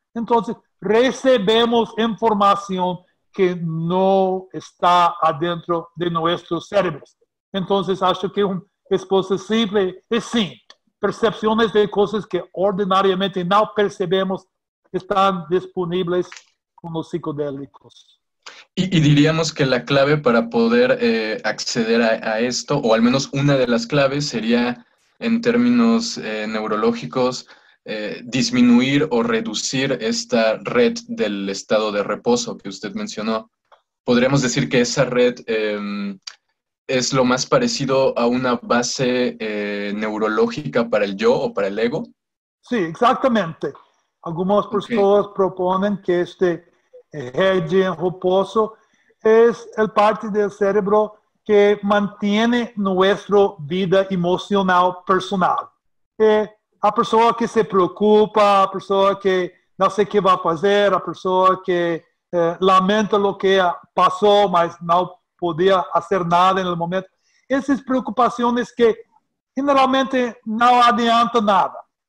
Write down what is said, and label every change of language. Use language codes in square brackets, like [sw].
[pt] Então, recebemos informação que não está adentro de nossos cérebros. Então, acho que uma resposta simples é sim. Percepções de coisas que ordinariamente não percebemos estão disponíveis com os psicodélicos. [es] Y diríamos que la clave para poder acceder a esto, o al menos una de las claves, sería en términos neurológicos, disminuir o reducir esta red del estado de reposo que usted mencionó. Podríamos decir que esa red es lo más parecido a una base neurológica para el yo o para el ego. Sí, exactamente. Algunas personas proponen que este red en reposo es el parte del cerebro que mantiene nuestra vida emocional personal. [pt] A pessoa que se preocupa, a pessoa que não sei o que vai fazer, a pessoa que lamenta o que passou, mas não podia fazer nada no momento. Essas preocupações que generalmente não adiantam nada.